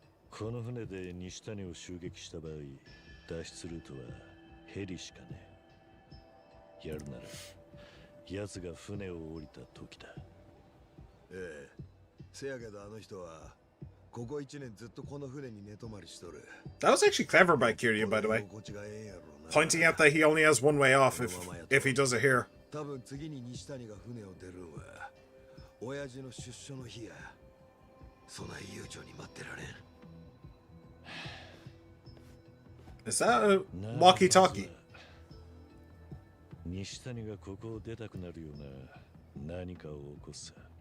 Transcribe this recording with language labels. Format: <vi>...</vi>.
<ja>この船で西谷を襲撃した場合、脱出ルートはヘリしかねえ。やるなら、奴が船を降りた時だ。ええ。せやけどあの人は、ここ1年ずっとこの船に寝泊まりしとる。</ja> <en>That was actually clever by Kiryu, by the way. Pointing out that he only has one way off if he does it here.</en> <ja>多分次に西谷が船を出るんは、親父の出所の日や。そない悠長に待ってられん。</ja> <en>Is that a walkie-talkie?</en> <ja>西谷がここを出たくなるような何かを起こす。</ja>